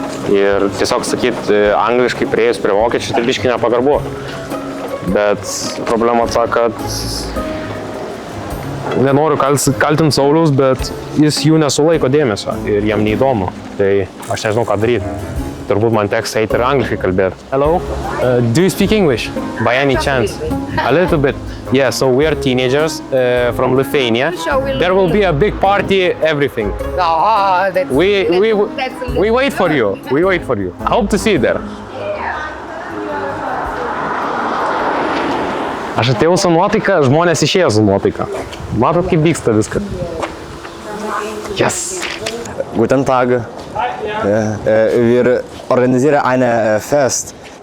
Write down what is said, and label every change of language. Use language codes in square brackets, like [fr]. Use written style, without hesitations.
[lt] Ir tiesiog sakyti angliškai prieėjus prie vokiečių, tai biškai nepagarbu. Bet problema ta, kad... Nenoriu kaltinti Sauliaus, bet jis jų nesulaiko dėmesio ir jam neįdomu. Tai aš nežinau, ką daryti. Turbūt man teks eiti ir angliškai kalbėti. [en] Hello, do you speak English by any chance? A little bit. Yeah, so we are teenagers from Lithuania. There will be a big party, everything. Oh, that's We wait for you. We wait for you. I hope to see you there. [lt] Aš atėjau su nuotaika, žmonės išėjo su nuotaika. Matot, kaip vyksta viskas. [de] Yes! Guten Tag. Wir organisieren eine Fest.